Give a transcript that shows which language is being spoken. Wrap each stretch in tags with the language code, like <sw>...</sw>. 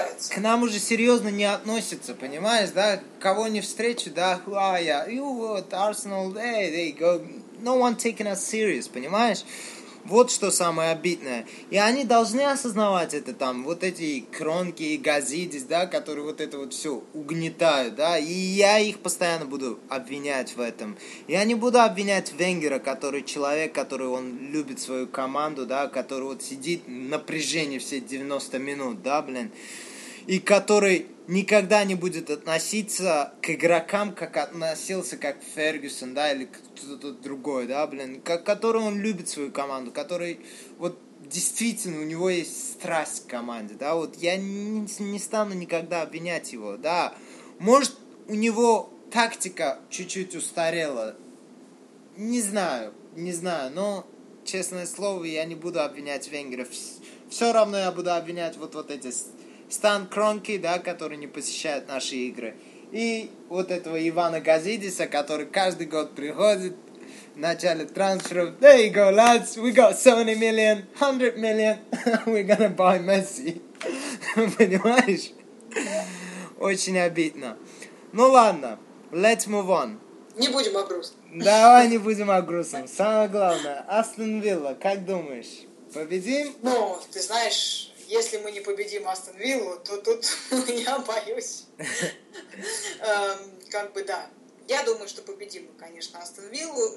<ru>к нам уже серьезно не относятся, понимаешь, да? Кого не встречу, да,</ru> <en>who are you? You what, Arsenal, hey, they go, no one taking us serious,</en> <ru>понимаешь? Вот что самое обидное. И они должны осознавать это там, вот эти Кронки и Газидис, да, которые вот это вот все угнетают, да, и я их постоянно буду обвинять в этом. Я не буду обвинять Венгера, который человек, который он любит свою команду, да, который вот сидит в напряжении все 90 минут, да, блин, и который никогда не будет относиться к игрокам, как относился, как Фергюсон, да, или кто-то другой, да, блин, который он любит свою команду, который, вот, действительно, у него есть страсть к команде, да, вот, я не стану никогда обвинять его, да. Может, у него тактика чуть-чуть устарела, не знаю, но, честное слово, я не буду обвинять Венгера, все равно я буду обвинять вот эти... Стан Кронки, да, который не посещает наши игры. И вот этого Ивана Газидиса, который каждый год приходит в начале трансферов.</ru> <en>There you go, lads, we got 70 million, 100 million, we're gonna buy Messi.</en> <ru>Понимаешь? Очень обидно. Ну ладно,</ru> <en>let's move on.</en> <ru>Не будем о грустном. Давай не будем о грустном. Самое главное, Астон Вилла, как думаешь, победим? Ну, ты знаешь... Если мы не победим Астон Виллу, то тут я боюсь. Как бы да. Я думаю, что победим мы, конечно, Астон Виллу.</ru>